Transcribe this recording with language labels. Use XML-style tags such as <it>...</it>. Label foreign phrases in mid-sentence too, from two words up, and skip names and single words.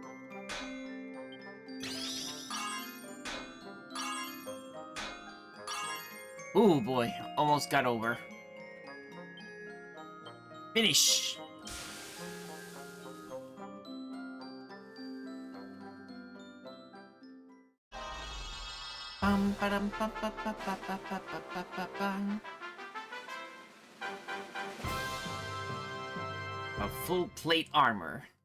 <en>Ooh boy, almost got over. Finish. Bum, ba-dum, ba, ba, ba, ba, ba, ba, ba, ba, bum. A full plate armor.</en>